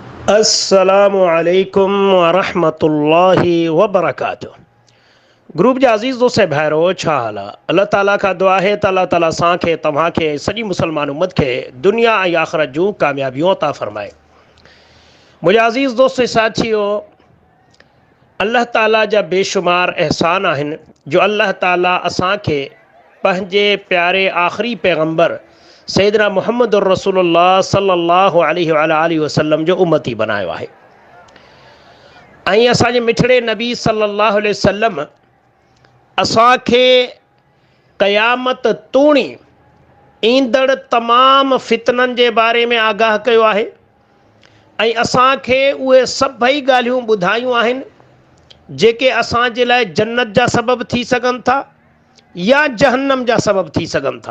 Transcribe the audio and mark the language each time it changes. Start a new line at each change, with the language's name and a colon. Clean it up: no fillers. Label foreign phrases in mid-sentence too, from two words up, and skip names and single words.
Arabic: السلام عليكم ورحمة الله وبركاته.
Sindhi: ग्रुप जा अज़ीज़ दोस्त भाइरो छा हाल आहे? अल्लाह ताला का दुआ है त अल्लाह ताला असांखे तव्हांखे सॼी मुसलमान उम्मत खे दुनिया ऐं आख़िरत जूं कामयाबियूं अता फ़रमाए। मुंहिंजा अज़ीज़ दोस्त साथियो, अल्लाह ताला जा बेशुमार एहसान आहिनि जो अल्लाह ताला असांखे पंहिंजे प्यारे आख़िरी पैगम्बर सैयदना मुहम्मद रसूलुल्लाह
Arabic: صلى الله عليه وسلم
Sindhi: जो उम्मती बनायो आहे। ऐं असांजे मिठड़े नबी
Arabic: صلى الله عليه وسلم
Sindhi: असांखे क़यामत तूणी ईंदड़ तमाम फितननि जे बारे में आगाह कयो आहे ऐं असांखे उहे सभई ॻाल्हियूं ॿुधायूं आहिनि जेके असांजे लाइ जन्नत जा सबब थी सघनि था या जहन्नम जा सबब थी सघनि था।